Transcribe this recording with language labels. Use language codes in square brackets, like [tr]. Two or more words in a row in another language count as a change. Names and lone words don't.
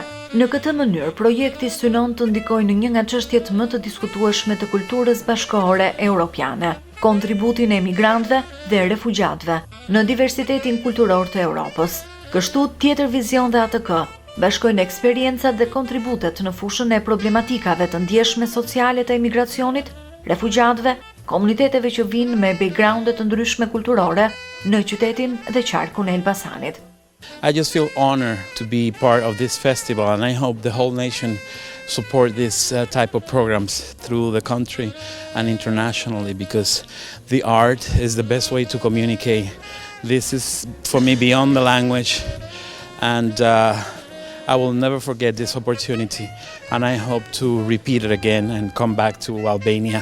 [sq] Në këtë mënyrë, projekti synon të ndikojë në një nga çështjet më të diskutueshme të kulturës bashkëkohore europiane, kontributin e emigrantëve dhe refugjatëve në diversitetin kulturor të Europës. Kështu, Tjeter, Vizion dhe ATK bashkojnë eksperiencat dhe kontributet në fushën e problematikave të ndjeshme sociale të emigracionit, refugjatëve, komuniteteve që vinë me backgrounde të ndryshme kulturore në qytetin dhe qarkun e Elbasanit. [en] I just feel honored to be part of this festival, and I hope the whole nation support this type of programs through the country and internationally, because the art is the best way to communicate. This is, for me, beyond the language, and I will never forget this opportunity, and I hope to repeat it again and come back to Albania.